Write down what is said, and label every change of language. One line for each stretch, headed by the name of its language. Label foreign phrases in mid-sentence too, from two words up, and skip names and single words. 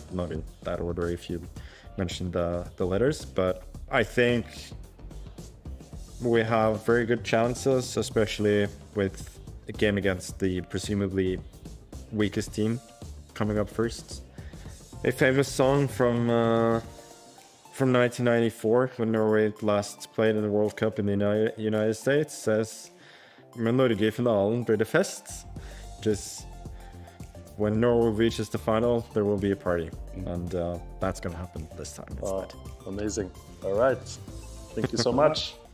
English: Not in that order if you mentioned the letters, but I think we have very good chances, especially with a game against the presumably weakest team coming up first. A famous song from 1994, when Norway last played in the World Cup in the United States, says
Norwegian: "Med Norge I finalen blir det fest."
English: Just when Norway reaches the final, there will be a party, and that's going to happen this time instead. Amazing. All right. Thank you so much.